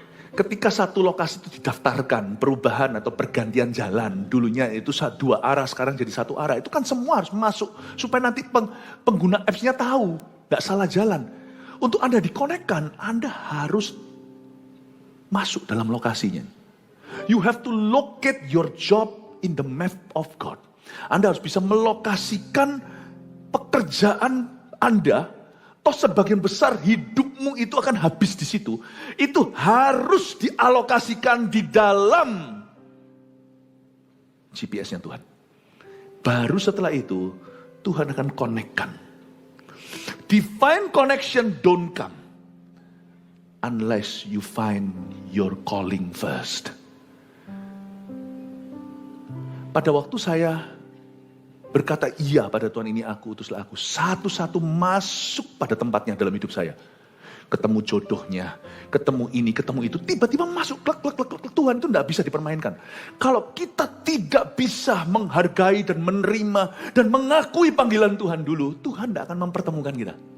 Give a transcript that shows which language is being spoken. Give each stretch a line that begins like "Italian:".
Indonesian: Ketika satu lokasi itu didaftarkan, perubahan atau pergantian jalan, dulunya itu 2 arah, sekarang jadi 1 arah. Itu kan semua harus masuk, supaya nanti pengguna apps-nya tahu, nggak salah jalan. Untuk Anda dikonekkan, Anda harus masuk dalam lokasinya.
English: You have to locate your job in the map of God.
Indonesian: Anda harus bisa melokasikan pekerjaan Anda. Toh sebagian besar hidupmu itu akan habis di situ. Itu harus dialokasikan di dalam GPS-nya Tuhan. Baru setelah itu Tuhan akan konekkan.
English: Divine connection don't come unless you find your calling first.
Indonesian: Pada waktu saya berkata iya pada Tuhan, ini aku, utuslah aku, satu-satu masuk pada tempatnya dalam hidup saya. Ketemu jodohnya, ketemu ini, ketemu itu, tiba-tiba masuk, klek, Tuhan itu tidak bisa dipermainkan. Kalau kita tidak bisa menghargai dan menerima dan mengakui panggilan Tuhan dulu, Tuhan tidak akan mempertemukan kita.